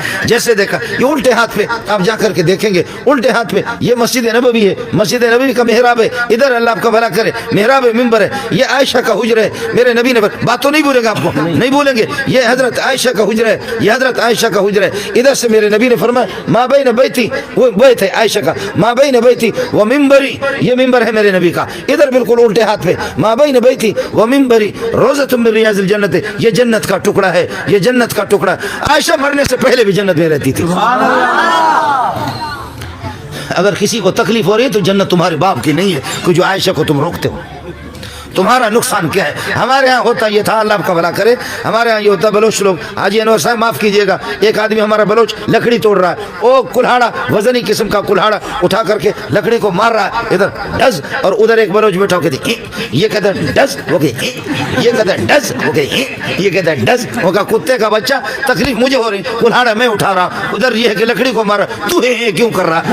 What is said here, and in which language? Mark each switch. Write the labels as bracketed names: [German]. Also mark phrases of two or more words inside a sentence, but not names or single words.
[Urdu] جیسے دیکھا یہ الٹے ہاتھ پہ، آپ جا کر کے دیکھیں گے الٹے ہاتھ پہ یہ مسجد نبوی ہے، مسجد نبوی کا محراب ہے، ادھر اللہ آپ کا بھلا کرے، محراب ہے، ممبر ہے، یہ عائشہ کا حجرہ ہے۔ میرے نبی نے بات تو نہیں بولے گا، آپ کو نہیں بولیں گے، یہ حضرت عائشہ کا حجرہ ہے، یہ حضرت عائشہ کا حجرہ ہے۔ ادھر سے میرے نبی نے فرمایا [Arabic] ما بین بیتی، [Urdu] وہ بیت ہے عائشہ کا، [Arabic] ما بین بیتی و منبری، [Urdu] یہ ممبر ہے میرے نبی کا، ادھر بالکل الٹے ہاتھ پہ [Arabic] ما بین بیتی و منبری روضۃ من ریاض الجنت، [Urdu] یہ جنت کا ٹکڑا ہے، یہ جنت کا ٹکڑا۔ عائشہ مرنے سے پہلے بھی جنت میں رہتی تھی۔ اگر کسی کو تکلیف ہو رہی ہے تو جنت تمہارے باپ کی نہیں ہے، کہ جو عائشہ کو تم روکتے ہو۔ تمہارا نقصان کیا ہے؟ ہمارے ہاں ہوتا یہ تھا، اللہ آپ کا بھلا کرے، ہمارے ہاں یہ ہوتا بلوچ لوگ، حاجی انور صاحب معاف کیجئے گا، ایک آدمی ہمارا بلوچ لکڑی توڑ رہا ہے، وہ کلہاڑا وزنی قسم کا کلہاڑا اٹھا کر کے لکڑی کو مار رہا ہے، ادھر ڈز، اور ادھر ایک بلوچ بیٹھا ہو کہتے یہ کہتا ہے ڈز، وہ کہ یہ کہتا ہے ڈز، وہ کہ یہ کہتا ہے ڈز، وہ کہ کتے کا بچہ تکلیف مجھے ہو رہی، کلہاڑا میں اٹھا رہا، ادھر یہ ہے کہ لکڑی کو مار رہا، تو ہی کیوں کر رہا؟